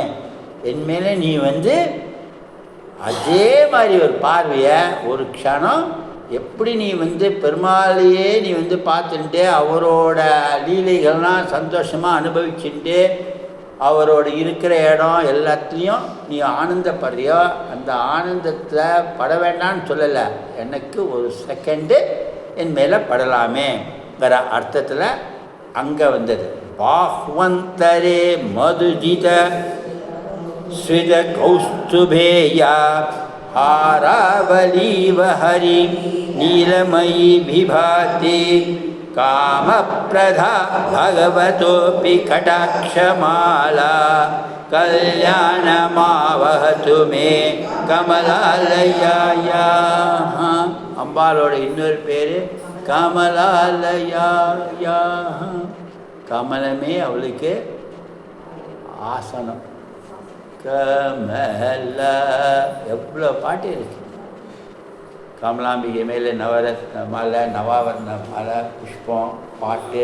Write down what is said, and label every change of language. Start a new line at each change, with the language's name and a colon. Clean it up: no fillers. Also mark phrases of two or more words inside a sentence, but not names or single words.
Tamil: என் மேலே நீ அதே மாதிரி ஒரு பார்வையை ஒரு க்ஷணம் எப்படி நீ பெருமாளையே நீ பார்த்துட்டு அவரோட லீலைகள்லாம் சந்தோஷமாக அனுபவிச்சுட்டு அவரோட இருக்கிற இடம் எல்லாத்துலேயும் நீ ஆனந்தப்படுறியோ, அந்த ஆனந்தத்தில் பட வேண்டான்னு சொல்லலை, எனக்கு ஒரு செகண்டு என் மேலே படலாமேங்கிற அர்த்தத்தில் அங்கே வந்தது.
Sanskrit: बाह्वन्तरे मधुजित स्वित कौस्तुभेया हारावलीव हरि नीलमयी विभाति कामप्रधा भगवतोऽपि कटाक्षमाला कल्याणमावहतु मे कमलालयाया.
Tamil: அம்பாளோட இன்னொரு பேர் கமலாலயாயா. கமலமே அவளுக்கு ஆசனம். கமல எவ்வளோ பாட்டு இருக்கு. கமலாம்பிகை மேலே நவரத்ன மாலை, நவாவர்ண மாலை, புஷ்பம், பாட்டு.